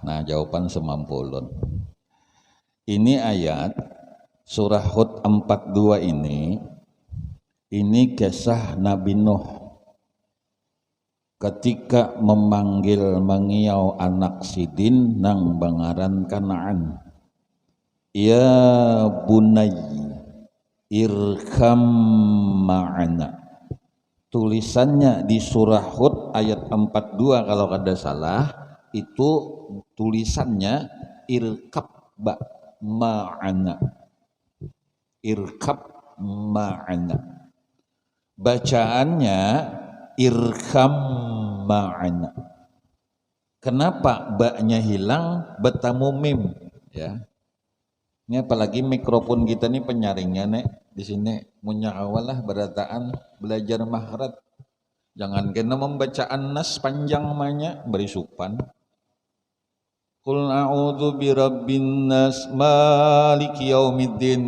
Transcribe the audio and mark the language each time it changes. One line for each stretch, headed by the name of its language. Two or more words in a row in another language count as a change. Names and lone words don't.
Banjar: Nah, jawaban semampu ulun. Ini ayat surah Hud 42 ini kisah Nabi Nuh ketika memanggil mengiau anak sidin nang bangaran Kanaan.
Arabic: يا بني اركم معنا.
Indonesian: Tulisannya di surah Hud ayat 42 kalau kada salah, itu tulisannya
Arabic: اركب معنا. اركب معنا. Bacaannya اركم معنا.
Indonesian: Kenapa baknya hilang, bertemu mim, ya.
Banjar: Ini apalagi mikrofon kita nih penyaringnya nih di sini munya awalah berataan belajar mahrat. Jangan kena membacaan nas panjang namanya berisupan.
Arabic: قل أعوذ برب الناس ملك يوم الدين.